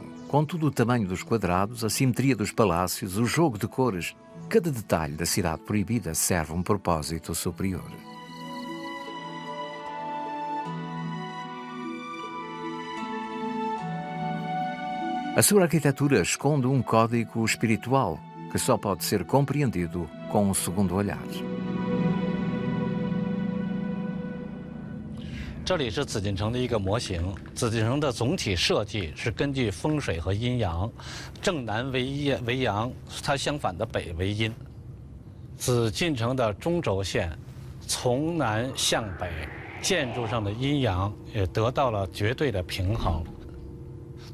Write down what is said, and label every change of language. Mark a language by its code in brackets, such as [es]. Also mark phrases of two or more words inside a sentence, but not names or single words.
[pt] Contudo, o tamanho dos quadrados, a simetria dos palácios, o jogo de cores, cada detalhe da cidade proibida serve um propósito superior. A sua arquitetura esconde um código espiritual que só pode ser compreendido com um segundo olhar. [zh] 这里是紫禁城的一个模型。紫禁城的总体设计是根据风水和阴阳，正南为阳，它相反的北为阴。紫禁城的中轴线从南向北，建筑上的阴阳也得到了绝对的平衡。